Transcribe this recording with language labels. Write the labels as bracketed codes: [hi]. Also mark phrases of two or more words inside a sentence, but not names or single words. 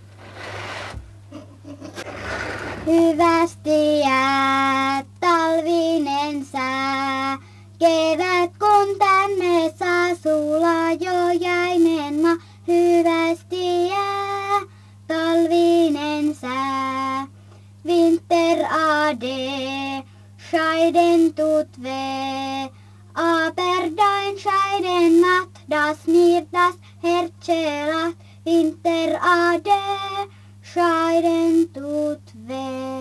[fi] Hyvästi jää talvinen sää. Kevät kun tänne saa sulaa jo jäinen maa. Hyvästi jää talvinen sää. [de] Vinter ade, scheiden tut weh. Aber dein Scheiden macht das mir das Herz lacht. Winter ade, scheiden tut weh.